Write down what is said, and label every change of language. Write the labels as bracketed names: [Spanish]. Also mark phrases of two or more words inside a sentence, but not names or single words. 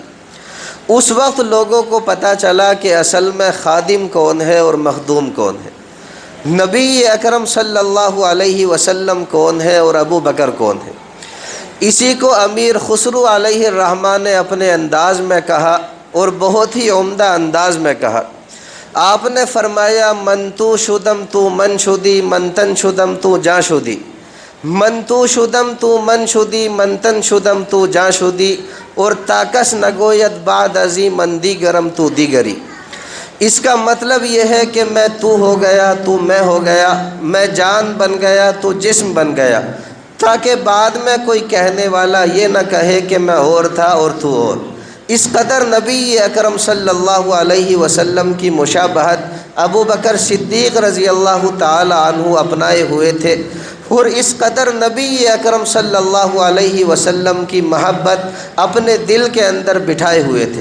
[Urdu] اس وقت لوگوں کو پتہ چلا کہ اصل میں خادم کون ہے اور مخدوم کون ہے، نبی اکرم صلی اللہ علیہ وسلم کون ہے اور ابو بکر کون ہے۔ اسی کو امیر خسرو علیہ الرحمٰن نے اپنے انداز میں کہا، اور بہت ہی عمدہ انداز میں کہا۔ آپ نے فرمایا [Persian] من تو شدم تو من شدی من تن شدم تو جاں شدی، من تو شدم تو من شدی من تن شدم تو جاں شدی، اور تاکس نگوید بعد ازی من دیگرم تو دیگری۔ [Urdu] اس کا مطلب یہ ہے کہ میں تو ہو گیا تو میں ہو گیا، میں جان بن گیا تو جسم بن گیا، تاکہ بعد میں کوئی کہنے والا یہ نہ کہے کہ میں اور تھا اور تو اور۔ اس قدر نبی اکرم صلی اللہ علیہ وسلم کی مشابہت ابو بکر صدیق رضی اللہ تعالی عنہ اپنائے ہوئے تھے، اور اس قدر نبی اکرم صلی اللہ علیہ وسلم کی محبت اپنے دل کے اندر بٹھائے ہوئے تھے۔